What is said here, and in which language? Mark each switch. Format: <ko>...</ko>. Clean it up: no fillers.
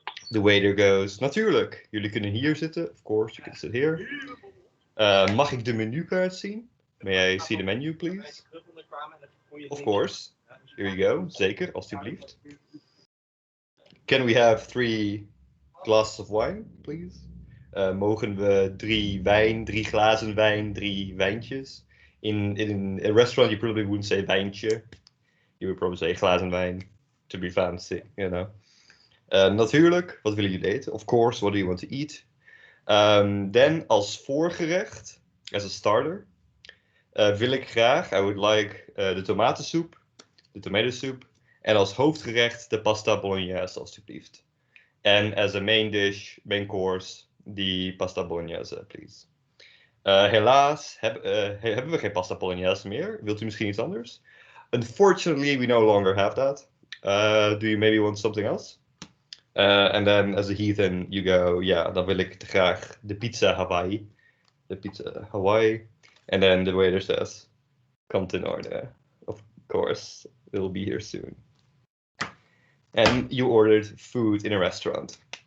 <en>The waiter goes,</en> <nl>natuurlijk, jullie kunnen hier zitten.</nl> <en>Of course, you can sit here.</en> <nl>Mag ik de menukaart zien?</nl> <en>May I see the menu, please? Of course. Here you go.</en> <nl>Zeker, alstublieft.</nl> <en>Can we have 3 glasses of wine, please?</en> <nl>Mogen we 3 glazen wijn, 3 wijntjes?</nl> <en>In a restaurant, you probably wouldn't say wijntje. You would probably say</en> <nl>glazen wijn,</nl> <en>to be fancy, you know.</en> <nl>Natuurlijk, wat willen jullie eten?</nl> <en>Of course, what do you want to eat? Then,</en> <nl>als voorgerecht,</nl> <en>as a starter,</en> <nl>wil ik graag,</nl> <en>I would like</en> <nl>de tomatensoep, de</nl> <en>tomato soup.</en> <nl>En als hoofdgerecht de pasta bolognese, alstublieft.</nl> <en>En as a main dish, main course, die pasta bolognese, please.</en> <nl>Helaas hebben we geen pasta bolognese meer. Wilt u misschien iets anders?</nl> <en>Unfortunately, we no longer have that. Do you maybe want something else? And then as a heathen, you go, yeah,</en> <nl>dan wil ik graag de pizza Hawaii.</nl> <en>De pizza Hawaii. And then the waiter says,</en> <nl>komt in orde.</nl> <en>Of course, it'll be here soon. And you ordered food in a restaurant.</en>